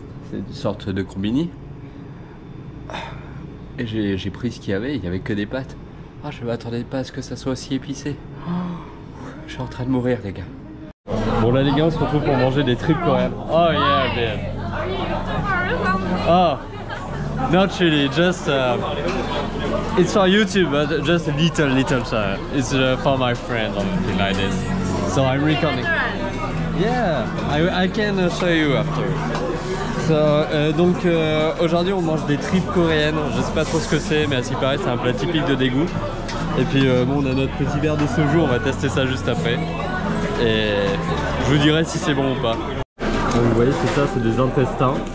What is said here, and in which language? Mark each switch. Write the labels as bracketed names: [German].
[French] C'est une sorte de combini. Et j'ai pris ce qu'il y avait, il n'y avait que des pâtes. Ah, je ne m'attendais pas à ce que ça soit aussi épicé. Je suis en train de mourir, les gars. Bon, là, les gars, on se retrouve pour manger des tripes coréennes. [English] Oh, yeah, man. Oh, not really, just it's for YouTube, but just a little shot. It's for my friend or something like this. So I'm recording. Yeah, I can show you after. [French] Donc aujourd'hui on mange des tripes coréennes. Je sais pas trop ce que c'est, mais à ce qui paraît c'est un plat typique de Daegu. Et puis bon, on a notre petit verre de soju, on va tester ça juste après. Et je vous dirai si c'est bon ou pas. Donc vous voyez, c'est ça, c'est des intestins.